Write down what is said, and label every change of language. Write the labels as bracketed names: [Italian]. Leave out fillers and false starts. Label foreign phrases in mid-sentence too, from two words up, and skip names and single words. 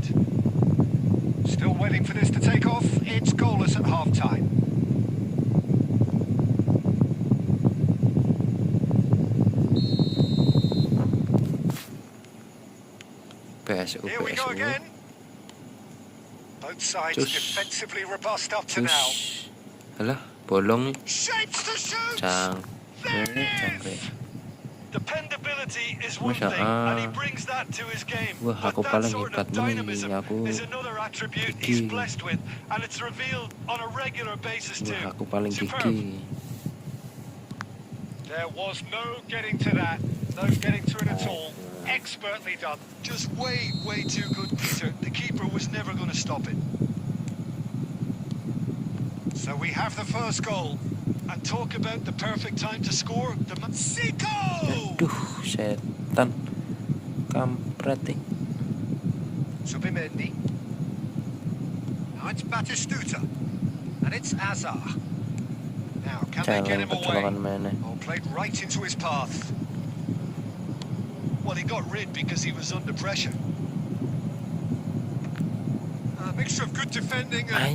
[English] Still waiting for this to take off. It's goalless at half-time. PSU, Here we go PSU. again. Both sides defensively robust up to now. [Indonesian] Cus. Alah, bolong nih. [English] Shapes to shoot. [Javanese] Cangkrik. [English] Dependability is one [Indonesian] Masya [English] thing, and he [Indonesian] Allah. [English] brings that to his game. [Indonesian] Wah, [English] But [Indonesian] aku [English] that [Indonesian] paling [English] sort [Indonesian] hebat [English] of [Indonesian] nih. [English] dynamism [Indonesian] Aku [English] is another attribute he's blessed with, and it's revealed on a regular basis too. [Indonesian] Wah, aku paling [English] Superb. [Indonesian] gigi. [English] There was no getting to that. No getting to it at all. Expertly done. Just way, way too good, Peter. The keeper was never going to stop it. So we have the first goal. And talk about the perfect time to score. Zico! [Indonesian] Aduh, setan. Kampret nih. [English] Subimendi. Now it's Batistuta. And it's Azar. Now, can they get him away? Oh, played right into his path. Well, he got rid because he was under pressure. A mixture of good defending and